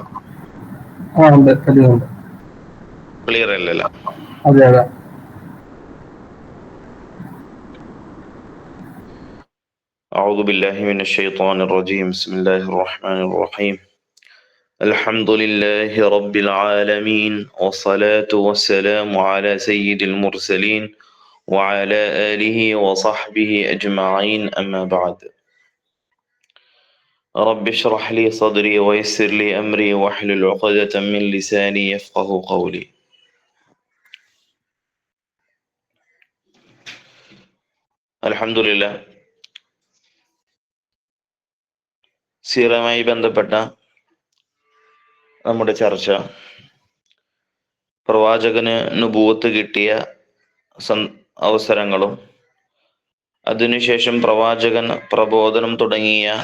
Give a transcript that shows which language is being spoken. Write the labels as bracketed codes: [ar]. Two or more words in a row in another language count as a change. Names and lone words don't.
[ml] ഉണ്ട്, പറ്റുന്നുണ്ട്. ക്ലിയർ അല്ലല്ലോ? അതെ അതെ. [ar] أعوذ بالله من الشيطان الرجيم. بسم الله الرحمن الرحيم. الحمد لله رب العالمين، والصلاة والسلام على سيد المرسلين وعلى آله وصحبه أجمعين أما بعد رب اشرح لي صدري ويسر لي أمري واحلل عقدة من لساني يفقه قولي. [ml] അൽഹംദുലില്ലാ, സീറയുമായി ബന്ധപ്പെട്ട നമ്മുടെ ചർച്ച പ്രവാചകന് നുബുവത്ത് കിട്ടിയ അവസരങ്ങളും അതിനുശേഷം പ്രവാചകൻ പ്രബോധനം തുടങ്ങിയ